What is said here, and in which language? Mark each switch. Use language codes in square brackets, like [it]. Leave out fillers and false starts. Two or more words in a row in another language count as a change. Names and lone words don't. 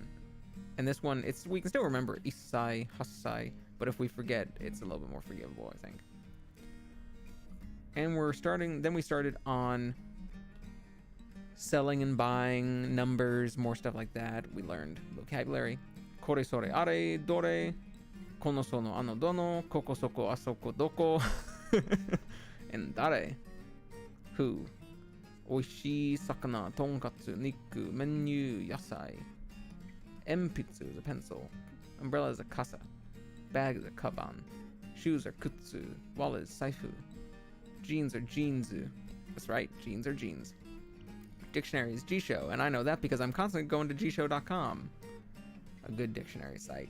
[en] And this one, we can still remember [ja] いっさい、はっさい, [en] but if we forget, it's a little bit more forgivable, I think. And we started on selling and buying, numbers, more stuff like that. We learned vocabulary. [ja] これ それ あれ どれ、この その あの どの、ここ そこ あそこ どこ, [en] and dare, who, [ja] おいしい さかな、とんかつ、にく、メニュー、やさい. [en] Enpitsu is a pencil, umbrella is a kasa, bag is a kaban, shoes are kutsu, wallet is saifu, jeans are jeansu. That's right, jeans are jeans. Dictionary is Jisho, and I know that because I'm constantly going to jisho.com. A good dictionary site.